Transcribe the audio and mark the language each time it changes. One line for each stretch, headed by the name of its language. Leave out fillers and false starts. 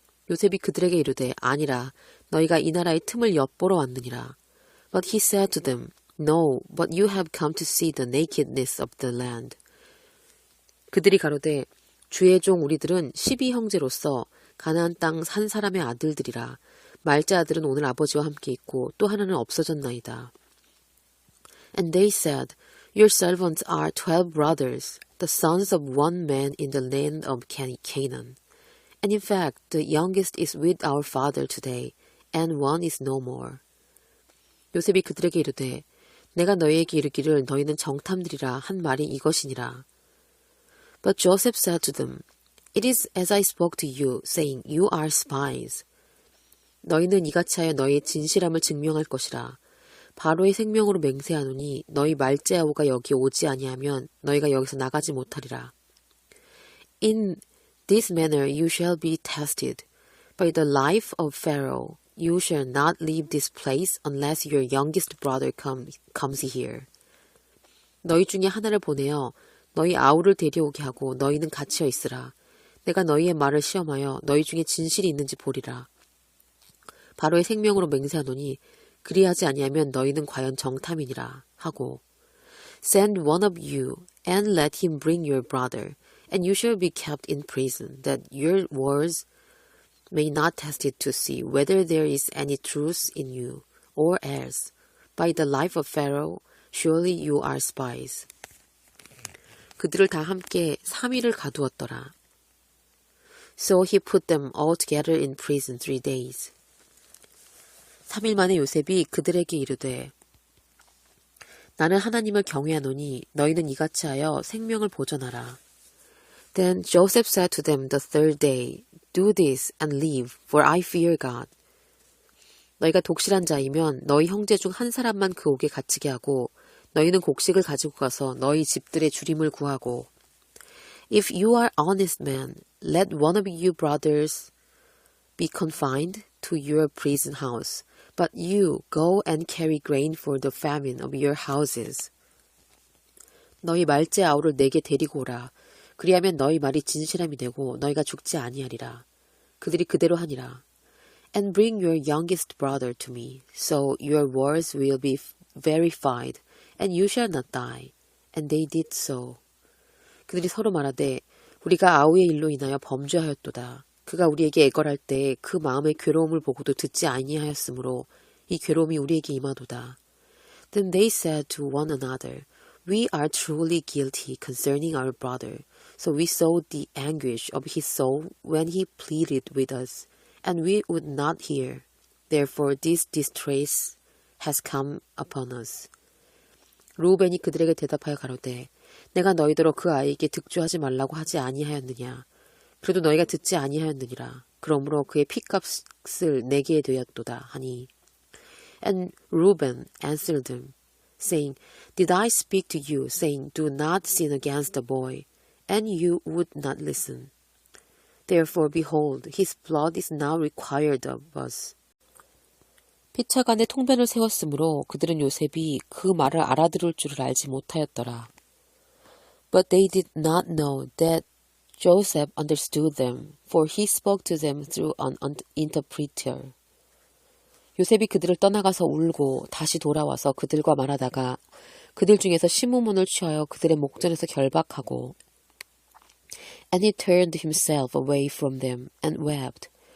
Korean: 요셉이 그들에게 이르되 아니라 너희가 이 나라의 틈을 엿보러 왔느니라.
English: But he said to them, No, but you have come to see the nakedness of the land.
Korean: 그들이 가로되 주의 종 우리들은 12형제로서 가나안 땅 산 사람의 아들들이라. 말자 아들은 오늘 아버지와 함께 있고 또 하나는 없어졌나이다.
English: And they said, Your servants are 12 brothers, the sons of one man in the land of Canaan. And in fact, the youngest is with our father today, and one is no more.
Korean: 요셉이 그들에게 이르되 내가 너희에게 이르기를 너희는 정탐들이라 한 말이 이것이니라.
English: But Joseph said to them, It is as I spoke to you, saying, You are spies.
Korean: 너희는 이같이 하여 너희의 진실함을 증명할 것이라. 바로의 생명으로 맹세하노니 너희 말제 아우가 여기 오지 아니하면 너희가 여기서 나가지 못하리라.
English: In this manner you shall be tested. By the life of Pharaoh, you shall not leave this place unless your youngest brother comes here.
Korean: 너희 중에 하나를 보내어 너희 아우를 데려오게 하고 너희는 갇혀 있으라. 내가 너희의 말을 시험하여 너희 중에 진실이 있는지 보리라. 바로의 생명으로 맹세하노니 그리하지 아니하면 너희는 과연 정탐이니라 하고
English: Send one of you and let him bring your brother, and you shall be kept in prison, that your words may not test it to see whether there is any truth in you, or else, by the life of Pharaoh, surely you are spies.
Korean: 그들을 다 함께 3일을 가두었더라.
English: So he put them all together in prison 3 days.
Korean: 3일 만에 요셉이 그들에게 이르되 나는 하나님을 경외하노니 너희는 이같이 하여 생명을 보존하라.
English: Then Joseph said to them the third day, Do this and live, for I fear God.
Korean: 너희가 독실한 자이면 너희 형제 중 한 사람만 그 옥에 갇히게 하고 너희는 곡식을 가지고 가서 너희 집들의 주림을 구하고
English: If you are honest men, let one of you brothers be confined to your prison house, but you go and carry grain for the famine of your houses.
Korean: 너희 말제 아우를 내게 데리고 오라. 그리하면 너희 말이 진실함이 되고 너희가 죽지 아니하리라. 그들이 그대로 하니라.
English: And bring your youngest brother to me, so your words will be verified, and you shall not die. And they did so.
Korean: 그들이 서로 말하되 우리가 아우의 일로 인하여 범죄하였도다. 그가 우리에게 애걸할 때 그 마음의 괴로움을 보고도 듣지 아니하였으므로 이 괴로움이 우리에게 임하도다.
English: Then they said to one another, We are truly guilty concerning our brother. So we saw the anguish of his soul when he pleaded with us, and we would not hear. Therefore this distress has come upon us.
Korean: 루벤이 그들에게 대답하여 가로되 내가 너희더러 그 아이에게 득주하지 말라고 하지 아니하였느냐. 그래도 너희가 듣지 아니하였느니라. 그러므로 그의 핏값을 내게 되었도다 하니.
English: And Reuben answered them, saying, Did I speak to you, saying, Do not sin against the boy? And you would not listen. Therefore, behold, his blood is now required of us.
Korean: 피차간에 통변을 세웠으므로 그들은 요셉이 그 말을 알아들을 줄을 알지 못하였더라.
English: But they did not know that Joseph understood them, for he spoke to them through an interpreter.
Korean: 요셉이 그들을 떠나가서 울고 다시 돌아와서 그들과 말하다가 그들 중에서 시므몬을 취하여 그들의 목전에서 결박하고
English: And he turned himself away from them and wept.